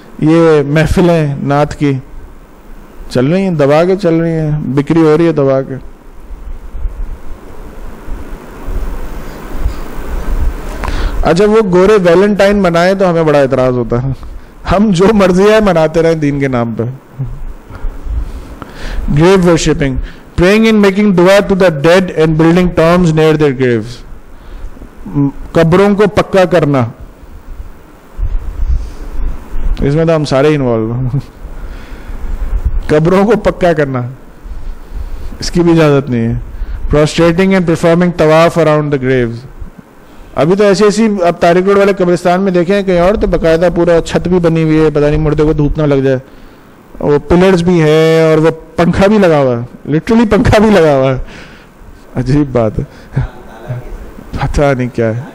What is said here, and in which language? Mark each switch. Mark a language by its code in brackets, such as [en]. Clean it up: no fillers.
[ur] یہ محفلیں نعت کی چل رہی ہیں, دبا کے چل رہی ہیں, بکری ہو رہی ہے دبا کے. اچھا وہ گورے ویلنٹائن منائے تو ہمیں بڑا اعتراض ہوتا ہے, ہم جو مرضی ہے مناتے رہیں دین کے نام پہ. [en] Grave worshipping, praying and making dua to the dead and building tombs near their graves. [ur] قبروں کو پکا کرنا, اس میں تو ہم سارے انوالو ہیں. قبروں کو پکا کرنا اس کی بھی اجازت نہیں ہے. [en] prostrating and performing طواف around the graves. [ur] ابھی تو ایسی اب طارق روڈ والے قبرستان میں دیکھیں کہیں اور تو باقاعدہ پورا چھت بھی بنی ہوئی ہے, پتہ نہیں مردے کو دھوپ نہ لگ جائے, وہ پلرز بھی ہیں اور وہ پنکھا بھی لگا ہوا ہے, لٹرلی پنکھا بھی لگا ہوا ہے. عجیب بات ہے, پتہ نہیں کیا ہے.